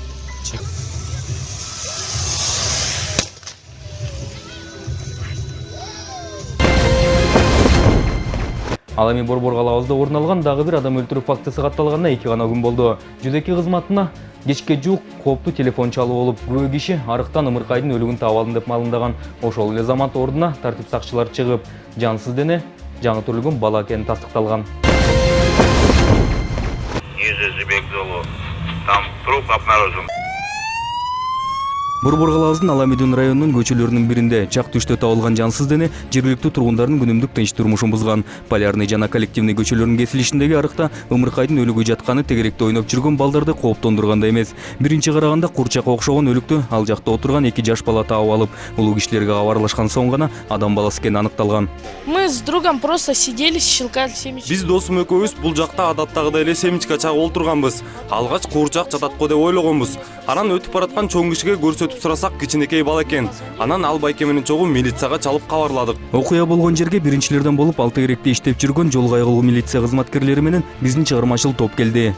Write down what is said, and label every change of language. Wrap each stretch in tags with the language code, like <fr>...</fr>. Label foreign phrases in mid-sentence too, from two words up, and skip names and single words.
<ky>Ал эми Борбор калабызда орун алган дагы бир адам өлтүрүү фактысы катталганына 2 гана күн болду. Жүзеки кызматына кечке жуук кооптуу телефон чалуу болуп, күбө киши арыктан Ымыркайдын өлүгүн таап алдым деп маалымдаган. Ошол эле замат ордуна тартип сакчылары чыгып, жансыз дене жаңы төрөлгөн бала экени тастыкталган.</ky> <ru>Там труп обнаружен.</ru> <ky>Борбор калабыздын Аламедин районунун көчөлөрүнүн биринде чак түштө табылган жансыз дене жергиликтүү тургундардын күнүмдүк тынч турмушун бузган. Полярный жана коллективный көчөлөрүнүн кесилишиндеги арыкта Ымыркайдын өлүгү жатканы тегеректе ойноп жүргөн балдарды кооптондургандай эмес. Биринчи караганда курчакка окшогон өлүктү ал жакта отурган 2 жаш бала таап алып, улуу кишилерге кабарлашкан соң гана адам баласы экени аныкталган.</ky> <ru>Мы с другом просто сидели, щелкали семечки.</ru> <ky>Биз досум экөөбүз бул жакта адаттагыдай эле семечка чагып отурганбыз. Алгач курчак жатат го деп ойлогонбуз. Анан өтүп бараткан чоң кишиге көрсөтүп сурасак, кичинекей бала экен. Анан ал байке менен чогуу милицияга чалып кабарладык. Окуя болгон жерге биринчилерден болуп ал тегеректе иштеп жүргөн жол кайгылуу милиция кызматкерлери менен биздин чыгармачыл топ келди.</ky>